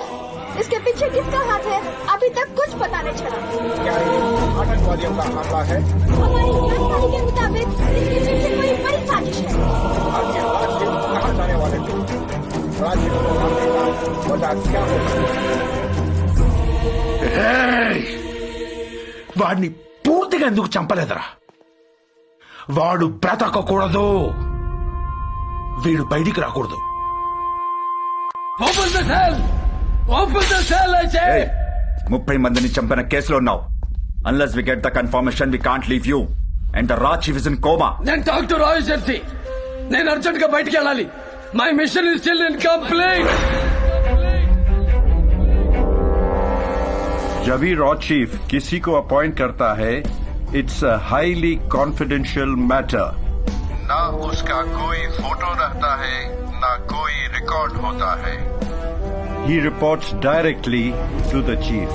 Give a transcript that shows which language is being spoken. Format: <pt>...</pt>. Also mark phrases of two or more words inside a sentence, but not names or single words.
<hi>इसके पीछे किसका हाथ है अभी तक कुछ पता नहीं चला। क्या ये आतंकवादियों का हमला है? हमारी जानकारी के मुताबिक इसके पीछे कोई बड़ी साजिश है। आपके राजदूत कहाँ जाने वाले थे? राजदूत को हमले का वजह क्या है?</hi> <te>వాడిని పూర్తిగా ఎందుకు చంపలేదురా? వాడు బ్రతకకూడదు, వీడు బయటికి రాకూడదు.</te> <en>Open the cell, open the cell I say.</en> <te>30 మందిని చంపిన కేసులో ఉన్నావు.</te> <en>Unless we get the confirmation we can't leave you and the RAW chief is in coma.</en> <te>నేను</te> <en>talk to</en> <te>రాయ్ జెర్సీ. నేను అర్జెంట్ గా బయటికి వెళ్ళాలి.</te> <en>My mission is still incomplete.</en> <hi>जब भी रॉ चीफ किसी को अपॉइंट करता है,</hi> <en>it's a highly confidential matter.</en> <hi>ना उसका कोई फोटो रहता है, ना कोई रिकॉर्ड होता है.</hi> <en>He reports directly to the chief.</en>